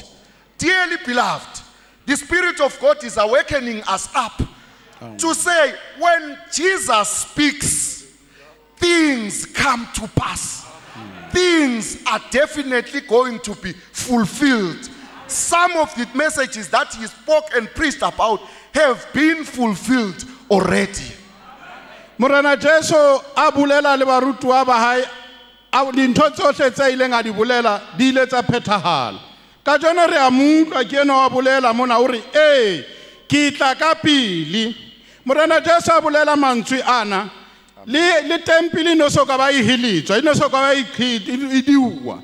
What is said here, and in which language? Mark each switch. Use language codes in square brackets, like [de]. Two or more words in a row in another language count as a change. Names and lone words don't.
[en] Dearly beloved, the Spirit of God is awakening us up to say, when Jesus speaks, things come to pass. Things are definitely going to be fulfilled. Some of the messages that he spoke and preached about have been fulfilled already. [st] Morena Jesu abulela le barutwa ba hae a dintho tsohle tse ileng a di bolela di ile tsa phethahala. Ka jona re a mutla ke ena wa bolela mona o re ke tla ka pele. Morena Jesu a bolela mantswe ana le tempele no so ka ba e hilitswa ino so ka ba e diwa.